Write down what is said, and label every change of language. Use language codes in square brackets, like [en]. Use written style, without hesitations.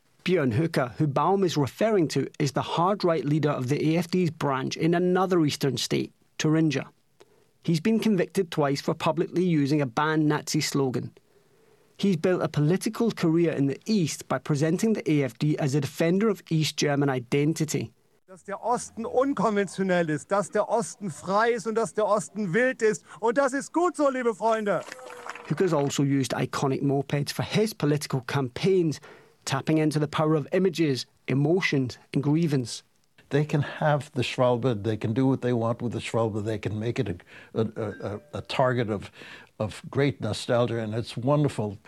[en] Björn Höcke, who Baum is referring to, is the hard right leader of the AfD's branch in another eastern state, Thuringia. He's been convicted twice for publicly using a banned Nazi slogan. He's built a political career in the East by presenting the AfD as a defender of East German identity. [de] Dass der Osten unkonventionell ist, dass der Osten frei ist und dass der Osten wild ist. Und das ist gut so, liebe Freunde. [en] Höcke's also used iconic mopeds for his political campaigns, tapping into the power of images, emotions and grievance. They can have the Schwalbe, they can do what they want with the Schwalbe, they can make it a target of great nostalgia, and it's wonderful.